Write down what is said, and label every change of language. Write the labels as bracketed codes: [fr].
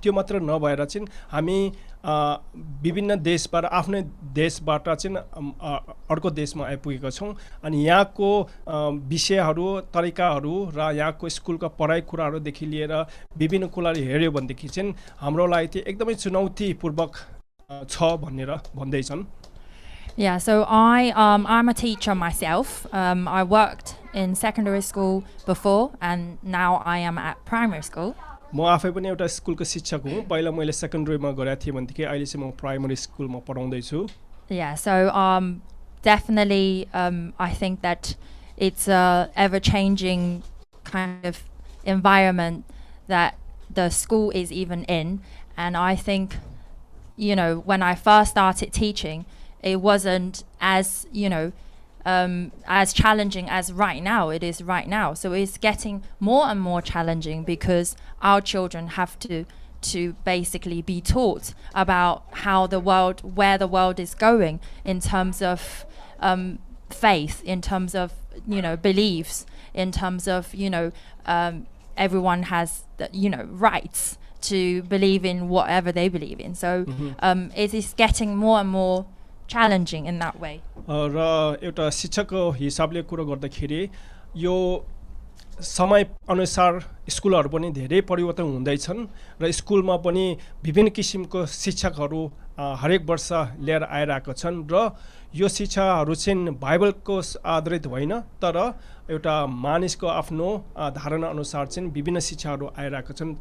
[ne] त्यो मात्र नभएर चाहिँ हामी विभिन्न देशबाट आफ्नै देशबाट चाहिँ अर्को देशमा आइपुगेका छौँ, अनि यहाँको विषयहरू, तरिकाहरू र यहाँको स्कुलका पढाइ कुराहरूदेखि लिएर विभिन्न कुराहरू हेऱ्यो भनेदेखि चाहिँ हाम्रो लागि चाहिँ एकदमै चुनौतीपूर्वक छ भनेर भन्दैछन्. [en] Yeah, so I'm a teacher myself. I worked in secondary school before, and now I am at primary school. [ne] म आफै पनि एउटा स्कुलको शिक्षक हुँ. पहिला मैले सेकेन्डरीमा गरेको थिएँ भनेदेखि अहिले चाहिँ म प्राइमरी स्कुलमा पढाउँदै छु. [en] Yeah, so definitely I think that it's a ever-changing kind of environment that the school is even in, and I think when I first started teaching, it wasn't as as challenging as right now it is right now. So it's getting more and more challenging because our children have to basically be taught about where the world is going in terms of faith, in terms of beliefs, in terms of everyone has rights to believe in whatever they believe in. So it is getting more and more challenging in that way. [ne] र एउटा शिक्षकको हिसाबले कुरा गर्दाखेरि यो समय अनुसार स्कुलहरू पनि धेरै परिवर्तन हुँदैछन् र स्कुलमा पनि विभिन्न किसिमको शिक्षकहरू हरेक वर्ष लिएर आइरहेका छन् र यो शिक्षाहरू चाहिँ बाइबलको आधारित होइन, तर एउटा मानिसको आफ्नो धारणा अनुसार चाहिँ विभिन्न शिक्षाहरू आइरहेका छन्.